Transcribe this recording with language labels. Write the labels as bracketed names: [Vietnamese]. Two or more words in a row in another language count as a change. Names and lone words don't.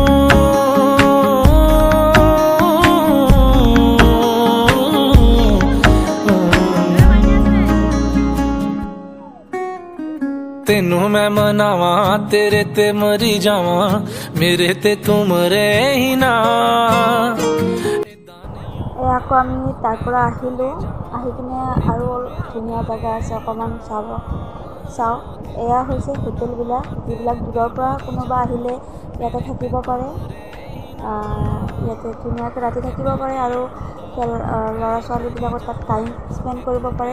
[Punjabi] ਤੈਨੂੰ ਮੈਂ ਮਨਾਵਾਂ, ਤੇਰੇ ਤੇ ਮਰੀ ਜਾਵਾਂ, ਮੇਰੇ ਤੇ ਤੂੰ ਮਰੇ ਹੀ না। [Assamese] আকৌ আমি তাৰ পৰা আহিলোঁ, আহি কিনে আৰু ধুনীয়া জেগা আছে, অকণমান চাওঁ। এয়া হৈছে হোটেলবিলাক, যিবিলাক দূৰৰ পৰা কোনোবা আহিলে ইয়াতে থাকিব পাৰে। ইয়াতে ধুনীয়াকৈ ৰাতি থাকিব পাৰে, আৰু ল'ৰা ছোৱালীবিলাকৰ তাত [English] time spend [Assamese] কৰিব পাৰে।